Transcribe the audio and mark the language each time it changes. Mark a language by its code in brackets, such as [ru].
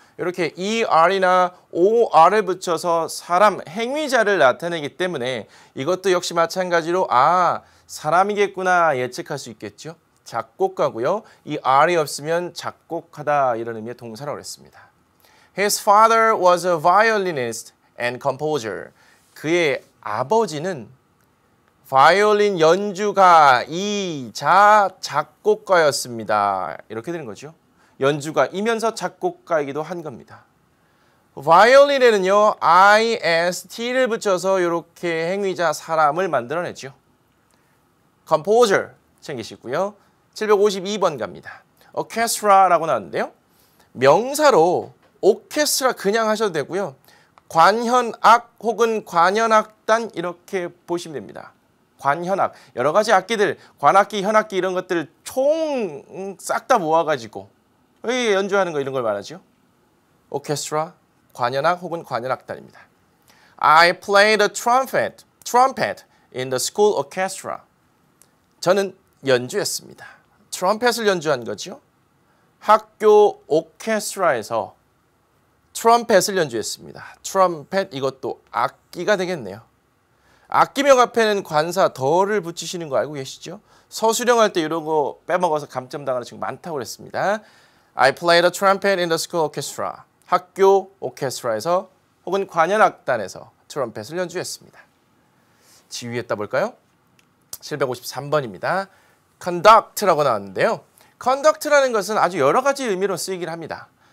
[ko] 이렇게 ER이나 OR을 붙여서 사람, 행위자를 나타내기 때문에 이것도 역시 마찬가지로 사람이겠구나 예측할 수 있겠죠. 작곡가고요. 이 R이 없으면 작곡하다 이런 의미의 동사라고 했습니다. [en] His father was a violinist and composer. [ko] 그의 아버지는 바이올린 연주가이자 작곡가였습니다. 이렇게 되는 거죠. 연주가이면서 작곡가이기도 한 겁니다. 바이올린에는요. IST를 붙여서 이렇게 행위자 사람을 만들어내죠. composer 챙기시고요. 752번 갑니다. orchestra라고 나왔는데요. 명사로 오케스트라 그냥 하셔도 되고요. 관현악 혹은 관현악단 이렇게 보시면 됩니다. 관현악, 여러 가지 악기들, 관악기, 현악기 이런 것들 총 싹 다 모아가지고 연주하는 거 이런 걸 말하죠. 오케스트라, 관현악 혹은 관현악단입니다. [en] I played a trumpet in the school orchestra. [ko] 저는 연주했습니다. 트럼펫을 연주한 거죠. 학교 오케스트라에서 트럼펫을 연주했습니다. 트럼펫 이것도 악기가 되겠네요. 악기명 앞에는 관사 더를 붙이시는 거 알고 계시죠? 서술형할 때 이런 거 빼먹어서 감점당하는 친구 많다고 그랬습니다. [en] I played a trumpet in the school orchestra. [ko] 학교 오케스트라에서 혹은 관현악단에서 트럼펫을 연주했습니다. 지휘했다 볼까요? 753번입니다. conduct라고 나왔는데요. conduct라는 것은 아주 여러 가지 의미로 쓰이긴 합니다.